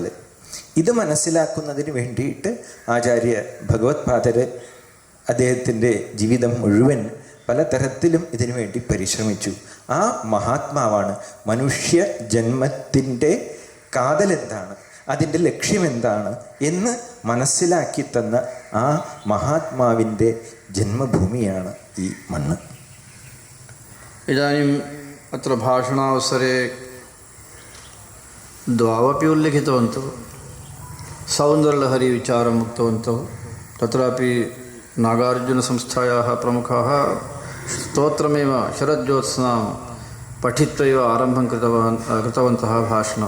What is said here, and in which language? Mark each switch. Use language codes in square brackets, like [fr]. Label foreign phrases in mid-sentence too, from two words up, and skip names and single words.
[ml] ഇത് മനസ്സിലാക്കുന്നതിന് വേണ്ടിയിട്ട് ആചാര്യ ഭഗവത്പാദര് അദ്ദേഹത്തിൻ്റെ ജീവിതം മുഴുവൻ പലതരത്തിലും ഇതിനു വേണ്ടി പരിശ്രമിച്ചു. ആ മഹാത്മാവാണ് മനുഷ്യ ജന്മത്തിൻ്റെ കാതലെന്താണ്, അതിൻ്റെ ലക്ഷ്യമെന്താണ് എന്ന് മനസ്സിലാക്കി തന്ന ആ മഹാത്മാവിൻ്റെ ജന്മഭൂമിയാണ് ഈ മണ്ണ്. [sa] इदानीम् अत्र भाषणावसरे द्वावपि उल्लिखितवन्तौ, सौन्दर्यलहरी विचारम् उक्तवन्तौ. तत्रापि नागार्जुनसंस्थायाः प्रमुखाः स्तोत्रमेव शरज्योत्स्नां पठित्वा एव आरम्भं कृतवन्तः भाषणं.